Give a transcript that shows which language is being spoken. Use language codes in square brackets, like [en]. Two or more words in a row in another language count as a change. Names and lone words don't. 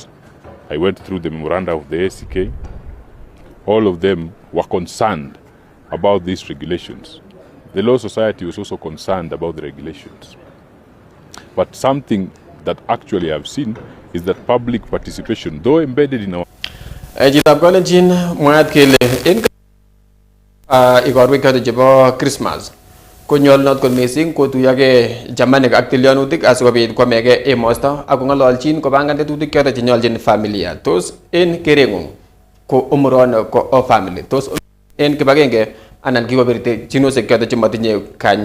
[en] I went through the memoranda of the ACK. All of them were concerned about these regulations. The Law Society was also concerned about the regulations. But something that actually I've seen is that public participation, though embedded in our... [kln] Jitab kolenjin mwaat kele en igorwek choto chebo Christmas konyolunot kot missing kotuyogei chamanik ak tilyanutik asikobit kwamege emosto ak kong'ololjin kopangan tetutik choto chenyoljin familia. Tos en kereng'ung ko umuron ko family, tos en kibagenge anan kikobirte chinosiek choto chemotinye kanyao.